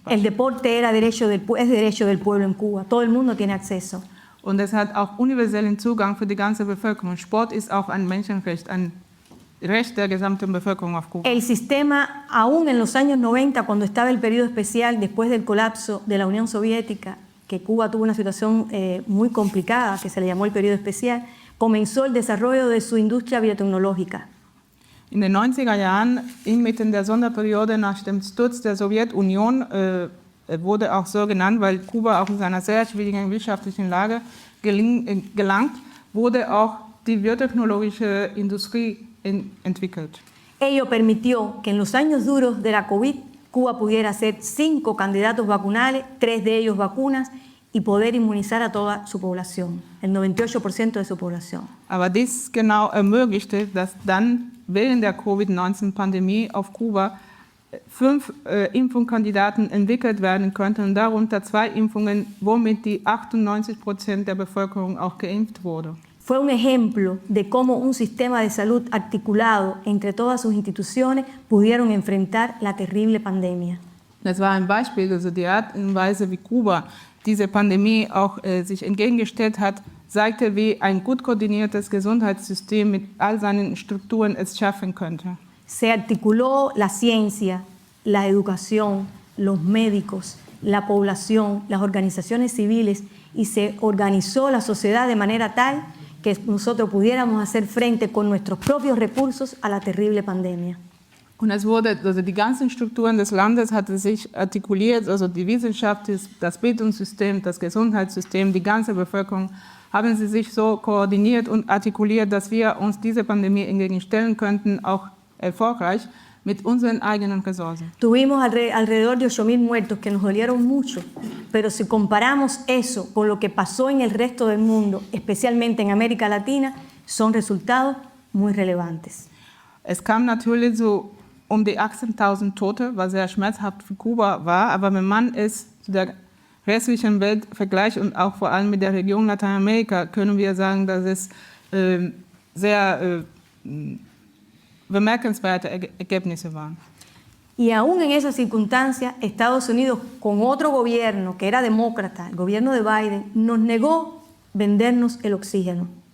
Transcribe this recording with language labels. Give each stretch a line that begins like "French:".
Spanish: El
German: Beispiel.
Spanish: deporte es derecho del pueblo en Cuba. Todo el mundo tiene acceso.
German: Und es hat auch universellen Zugang für die ganze Bevölkerung. Sport ist auch ein Menschenrecht, ein Recht der gesamten Bevölkerung auf Kuba.
Spanish: El sistema, aún en los años 90, cuando estaba el periodo especial después del colapso de la Unión Soviética, que Cuba tuvo una situación muy complicada, que se le llamó el periodo especial, comenzó el desarrollo de su industria biotecnológica.
German: In den 90er Jahren, inmitten der Sonderperiode nach dem Sturz der Sowjetunion, wurde auch so genannt, weil Kuba auch in einer sehr schwierigen wirtschaftlichen Lage gelangt, wurde auch die biotechnologische Industrie entwickelt.
Spanish: Ello permitió que en los años duros de la COVID, Cuba pudiera hacer 5 candidatos vacunales, 3 de ellos vacunas, y poder inmunizar a toda su población, el 98% de su población.
German: Aber dies genau ermöglichte, dass dann während der Covid-19-Pandemie auf Kuba 5 Impfungskandidaten entwickelt werden könnten und darunter 2 Impfungen, womit die 98% der Bevölkerung auch geimpft wurde.
Spanish: Fue un ejemplo de cómo un sistema de salud articulado entre todas sus instituciones pudieron enfrentar la terrible pandemia.
German: Das war ein Beispiel, also die Art und Weise, wie Kuba diese Pandemie auch sich entgegengestellt hat, zeigte, wie ein gut koordiniertes Gesundheitssystem mit all seinen Strukturen es schaffen könnte.
Spanish: Se articuló la ciencia, la educación, los médicos, la población, las organizaciones civiles y se organizó la sociedad de manera tal que nosotros pudiéramos hacer frente con nuestros propios recursos a la terrible pandemia.
German: Und es wurde, also die ganzen Strukturen des Landes hatten sich artikuliert, also die Wissenschaft, das Bildungssystem, das Gesundheitssystem, die ganze Bevölkerung, haben sie sich so koordiniert und artikuliert, dass wir uns dieser Pandemie entgegenstellen könnten, auch erfolgreich, mit unseren eigenen Ressourcen.
Spanish: Tuvimos alrededor de 8.000 muertos que nos dolieron mucho, pero si comparamos eso con lo que pasó en el resto del mundo, especialmente en América Latina, son resultados muy relevantes.
German: Es kam natürlich so um die 18.000 Tote, was sehr schmerzhaft für Kuba war, aber wenn man es zu der restlichen Welt vergleicht und auch vor allem mit der Region Lateinamerika, können wir sagen, dass es sehr bemerkenswerte Ergebnisse waren.
Spanish: Y aún en esas circunstancias, Estados Unidos, con otro gobierno que era demócrata, el gobierno de Biden, nos negó vendernos el oxígeno.